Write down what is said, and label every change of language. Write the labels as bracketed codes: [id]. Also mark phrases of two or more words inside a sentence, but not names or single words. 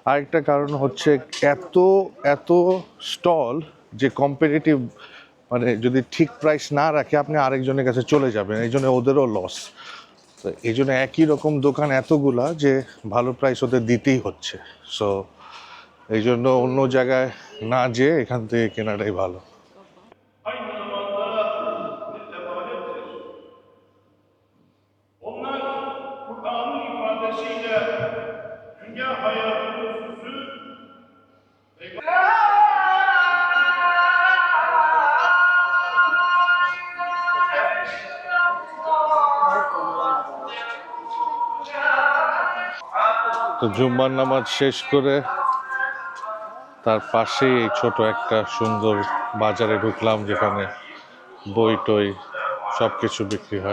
[bn] আরেকটা কারণ হচ্ছে এত এত স্টল যে কম্পিটিটিভ, মানে যদি ঠিক প্রাইস না রাখে আপনি আরেকজনের কাছে চলে যাবেন, এই জন্য ওদেরও লস। তো এই জন্য একই রকম দোকান এতগুলা যে ভালো প্রাইস ওদের দিতেই হচ্ছে। সো এই জন্য অন্য জায়গায় না যেয়ে এখান থেকে কেনাটাই ভালো। [tr] Aynı zamanda bir emalettir. Onlar Kur'an'ın ifadesiyle dünya hayatının süsü ve [bn] তো জুম্মার নামাজ শেষ করে তার পাশেই এই ছোট একটা সুন্দর বাজারে ঢুকলাম, যেখানে বই টই সব কিছু বিক্রি হয়।